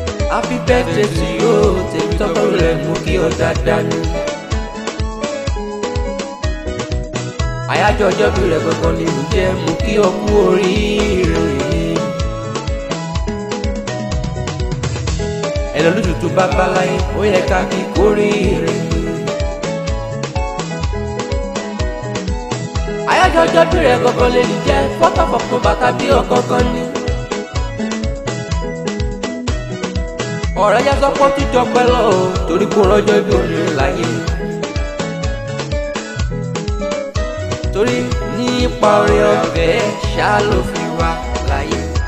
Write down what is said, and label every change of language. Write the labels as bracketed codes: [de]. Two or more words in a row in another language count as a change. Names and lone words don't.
[en] Happy birthday to you, [yo] Tèmítọ́pẹ́ rẹ̀ mo kí ọ dáadáa ni. Àyájọ́ ọjọ́ bí rẹ̀ gangan ni mo jẹ́, mo kí ọ kú oríire. Ẹni ọdún tuntun bá bá láyé, ó yẹ ká kí kú oríire. Àyájọ́ ọjọ́ bí rẹ̀ gangan lè ní jẹ́, [en] fourth of October [yo] tàbí ọ̀gangan ni. Ọ̀rẹ́ yá sọ pé ó tún jọ pẹ́ lọ o, torí kò rọ́jọ́ bí òní láyé. Torí nípa oore ọ̀fẹ́ ṣá ló fi wá láyé.